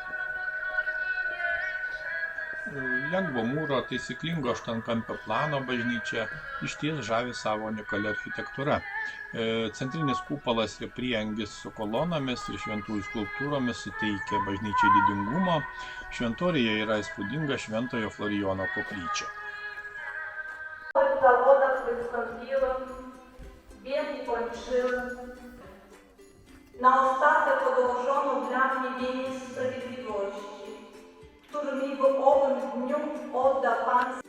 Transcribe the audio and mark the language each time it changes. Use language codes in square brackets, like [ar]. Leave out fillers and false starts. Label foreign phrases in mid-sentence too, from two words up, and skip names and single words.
[lt] Lengvo mūro, taisyklingo aštuonkampio plano bažnyčia išties žavi savo unikalia architektūra. Centrinis kupolas ir prieangis su kolonomis ir šventųjų skulptūromis suteikia bažnyčiai didingumo. Šventoriuje yra įspūdinga Šventojo Florijono koplyčia. [pl] Na ostatek odłożono dla mnie wieniec sprawiedliwości, który mi w owym dniu odda Pan.